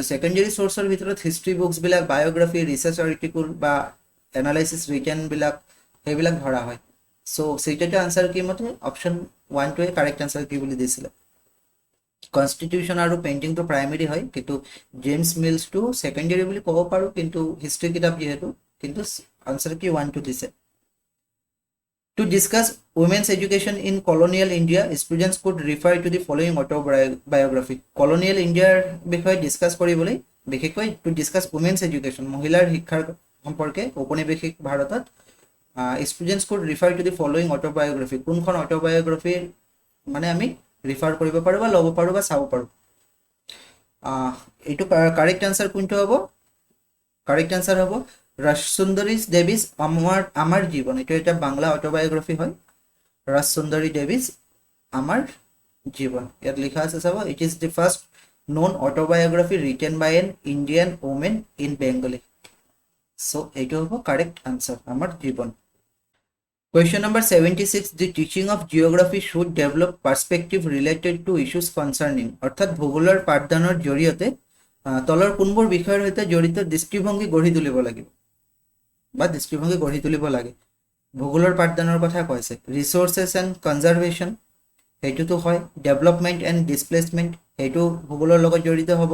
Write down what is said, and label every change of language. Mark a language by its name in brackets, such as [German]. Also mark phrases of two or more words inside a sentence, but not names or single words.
[English] secondary source or [Assamese] ভিতৰত [English] history books [Assamese] বিলাক [English] biography research article [Assamese] বা [English] analysis written [Assamese] বিলাক এইবিলাক ধৰা হয় so সেইটো answer কি মতে option 1 টো [English] correct answer [Assamese] কি বুলি দিছিলে কনস্টিটিউশন আৰু পেইন্টিং তো প্ৰাইমাৰী হয় কিন্তু জেমস মিলস টু সেকেন্ডাৰী বুলি ক'ব পাৰো কিন্তু হিষ্ট্ৰী কিতাপ যেহেতু কিন্তু আনসার কি 1 2 দিছে [English] to discuss women's education in colonial India students could refer to the following autobiography colonial Indiaৰ [Assamese] বিষয়ে ডিসকাস কৰিবলৈ বিশেষকৈ [English] to discuss women's education [Assamese] মহিলাৰ শিক্ষাৰ সম্পৰ্কে ঔপনিৱেশিক ভাৰতত [English] students could refer to the following autobiography [Assamese] কোনখন অটোবায়োগ্রাফি মানে আমি রিফার কৰিব পাৰো বা ল'ব পাৰো বা চাব পাৰো এইটো [English] correct answer [Assamese] কোনটো হ'ব [English] correct answer [Assamese] হ'ব রাজসুন্দরী দেবীজ আমার জীবন, এটা এটা বাংলা অটোবায়োগ্রাফি হয়। রাজসুন্দরী দেবীজ আমার জীবন, ইয়াত লিখা আছে চাব, [English] it is the first known autobiography written by an Indian woman in Bengali. [Assamese] So এইটো হ'ব [English] correct answer, [Assamese] আমার জীবন। [English] Question number 76, the teaching of geography should develop perspective related to issues concerning, [Assamese] অর্থাৎ ভূগোলৰ পাঠদানৰ জৰিয়তে তলৰ কোনবোৰ বিষয়ৰ সৈতে জড়িত দৃষ্টিভংগী গঢ়ি তুলিব লাগিব বা দৃষ্টিভংগী গঢ়ি তুলিব লাগে। ভূগোলৰ পাঠদানৰ কথা কৈছে। [English] resources and conservation, [Assamese] সেইটোতো হয়। [English] development and displacement, [Assamese] সেইটো ভূগোলৰ লগত জড়িত হ'ব।